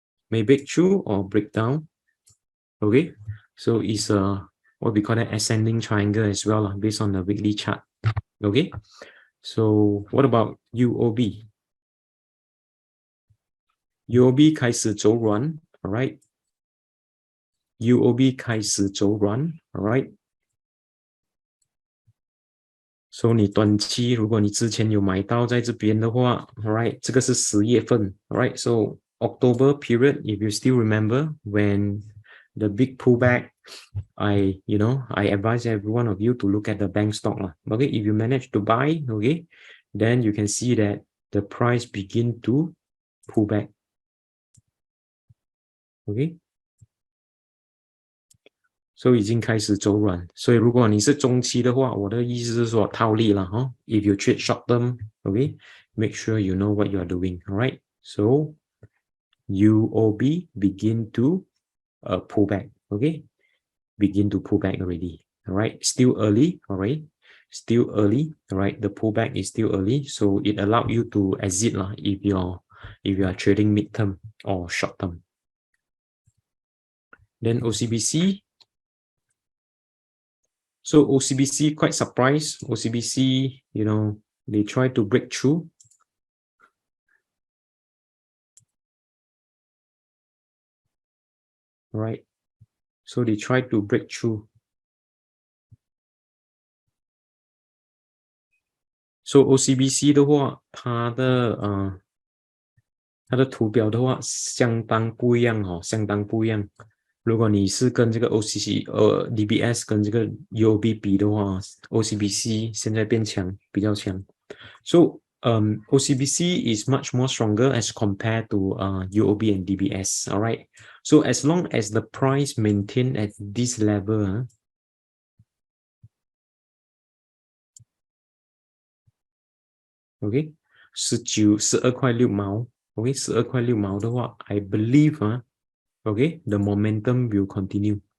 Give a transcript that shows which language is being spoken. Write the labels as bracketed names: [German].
[English] May break through or break down, okay. So it's what we call an ascending triangle as well, based on the weekly chart, okay. So what about UOB? [Chinese] UOB 开始走软 alright. UOB 开始走软 alright. [English] So [Chinese] 你短期如果你之前有买到在这边的话 alright, 这个是10月份 alright. [English] So October period, if you still remember when the big pullback, I advise every one of you to look at the bank stock lah. Okay, if you manage to buy, okay, then you can see that the price begin to pull back. [Chinese] Okay, so 已经开始走软，所以如果你是中期的话，我的意思是说套利了哈。 [English] If you trade short term, okay, make sure you know what you are doing. Alright, so UOB begin to pull back. Okay, begin to pull back already. Alright, still early. Alright, still early. Alright, the pullback is still early, so it allowed you to exit lah if you are trading mid term or short term. Then OCBC. So OCBC quite surprised. OCBC, they try to break through. Right. So they try to break through. [Chinese] So OCBC 的话，它的图表的话相当不一样哦，相当不一样。如果你是跟这个 DBS 跟这个 UOB 比的话 ，OCBC 现在变强，比较强。 [English] So OCBC is much more stronger as compared to UOB and DBS. All right. So as long as the price maintain at this level, okay, [Chinese] 12块6毛 ，OK, 12块6毛的话 [English] ，I believe okay, the momentum will continue.